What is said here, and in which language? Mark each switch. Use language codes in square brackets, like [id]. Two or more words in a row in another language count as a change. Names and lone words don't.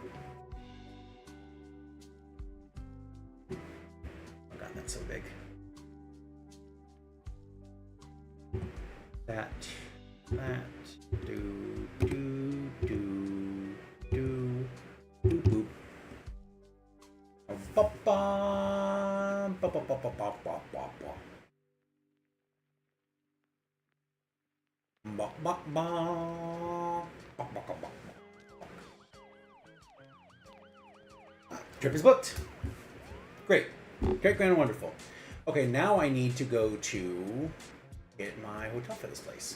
[en] Oh god, that's so big. That, do, boop. Ba-bum, ba-ba-ba-ba-ba-ba-ba. Trip is booked. Great. Great, grand, and wonderful. Okay, now I need to go to get my hotel for this place.